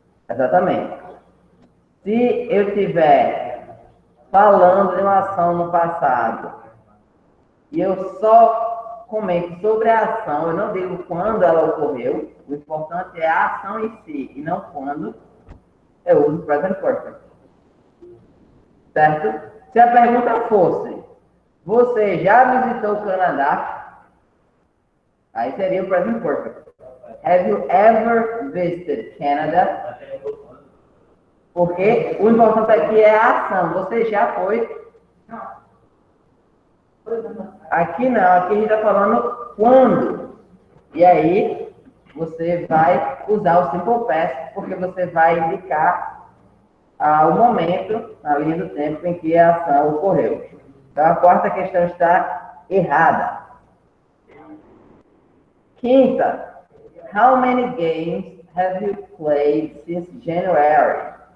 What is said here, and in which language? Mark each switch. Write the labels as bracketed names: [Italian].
[Portuguese] Exatamente. Se eu estiver falando de uma ação no passado e eu só comento sobre a ação, eu não digo quando ela ocorreu, o importante é a ação em si e não quando, eu uso present perfect. Certo? Se a pergunta fosse, você já visitou o Canadá? Aí seria o present perfect. [English] Have you ever visited Canada? [Portuguese] Porque o importante aqui é a ação. Você já foi? Aqui não, aqui a gente está falando quando. E aí, você vai usar o simple past, porque você vai indicar o momento, na linha do tempo, em que a ação ocorreu. Então, a quarta questão está errada. Quinta. [English] How many games have you played since January?